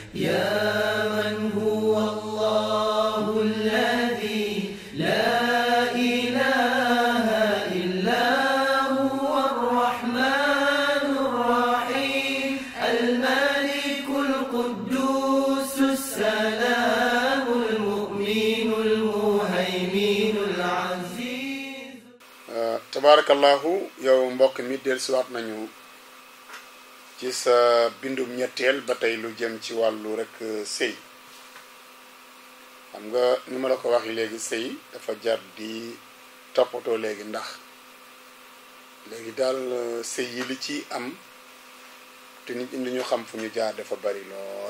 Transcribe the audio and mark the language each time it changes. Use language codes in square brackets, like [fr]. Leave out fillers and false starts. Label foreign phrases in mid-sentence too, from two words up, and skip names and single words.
[ar] يا من هو الله الذي لا إله إلا هو الرحمن الرحيم الملك القدوس السلام المؤمن المهيمن العزيز. تبارك الله [wo] yow mbokk mi dellusiwaat nañu ci sa bindum ñetteel ba tey lu jëm ci wàllu rek sëy. xam nga ni ma la ko waxee léegi sëy dafa jar di toppatoo léegi ndax léegi daal sëy yi li ci am te nit ñi li ñu xam fu ñu jaar dafa bari lool.